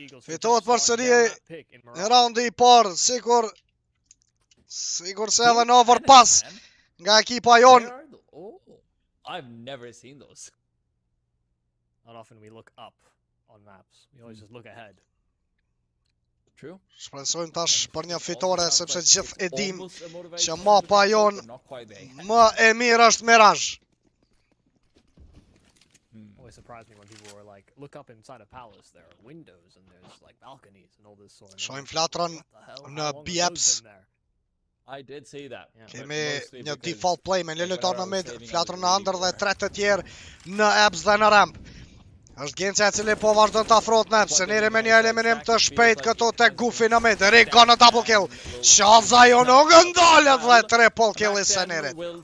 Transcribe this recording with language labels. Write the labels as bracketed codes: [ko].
[sq] Fitohet përsëri në raundi i parë, sikur se edhe në overpass nga ekipa jon. [en] I've never seen those. Not often we look up on maps. We always just look ahead. True. [sq] Shpresojmë tash për një fitore sepse gjithë e dim që mapa jon më e mirë është Mirage. [en] always surprised me when people were like, look up inside a palace, there are windows and there's like balconies and all this sort of. [sq] Shohim flatrën në BO3. [en] I did see that. [sq] Kemi një default play me një lojtar në mid, flatrën në under dhe 3 të tjerë në abs dhe në ramp. Është Genca e cili po vazhdon të afrohet në abs, Seneri me një eliminim të shpejt këtu tek Goofy në mid, Rigo në double kill, Shazajo nuk ndalet dhe triple kill i Senerit.